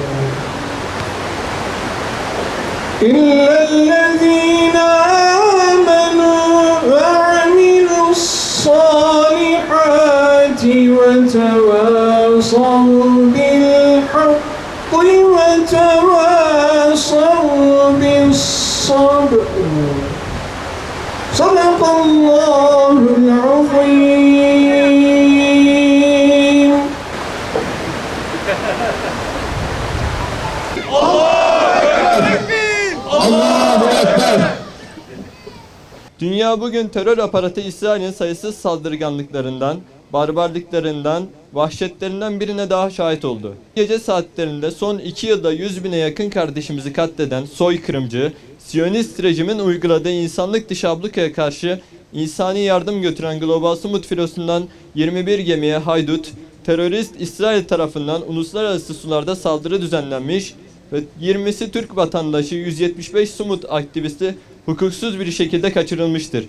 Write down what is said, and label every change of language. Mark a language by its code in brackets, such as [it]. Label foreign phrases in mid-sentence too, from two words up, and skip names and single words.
[ar] إِلَّا الَّذِينَ آمَنُوا وَعَمِلُوا الصَّالِحَاتِ وَتَوَاصَوْا بِالْحَقِّ وَتَوَاصَوْا بِالصَّبْرِ. صدق الله العظيم. الله أكبر. [tr] Dünya bugün terör aparatı İsrail'in sayısız saldırganlıklarından, barbarlıklarından, vahşetlerinden birine daha şahit oldu. Gece saatlerinde son 2 yılda 100.000'e yakın kardeşimizi katleden soykırımcı, Siyonist rejimin uyguladığı insanlık dışı ablukaya karşı insani yardım götüren Global Sumut filosundan 21 gemiye haydut, terörist İsrail tarafından uluslararası sularda saldırı düzenlenmiş ve 20'si Türk vatandaşı 175 Sumut aktivisti hukuksuz bir şekilde kaçırılmıştır.